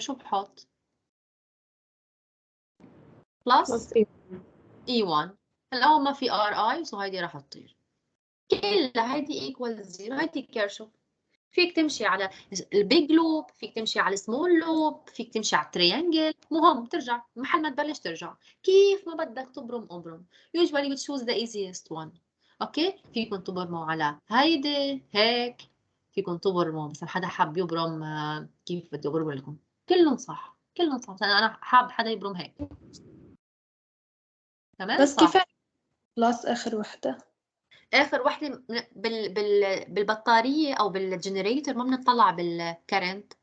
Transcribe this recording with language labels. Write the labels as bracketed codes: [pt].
[ar] شو بحط؟ بلس اي 1. هلا هون ما في ار اي سو هيدي راح تطير. كلها هيدي ايكوال 0. هيدي كيرشوف. فيك تمشي على البيج لوب، فيك تمشي على السمول لوب، فيك تمشي على التريانجل. مهم ترجع محل ما تبلش ترجع كيف ما بدك تبرم ابرم. [en] usually we choose the easiest one. [ar] اوكي فيكم تبرموا على هيدي هيك فيكم تبرموا، بس حدا حاب يبرم كيف بدي أبرم لكم؟ كلهم صح، كلهم صح، أنا حاب حدا يبرم هيك. تمام بس صح. كيف خلاص آخر وحدة؟ اخر وحده بالبطاريه او بالجنريتور ما بنطلع بالكرنت.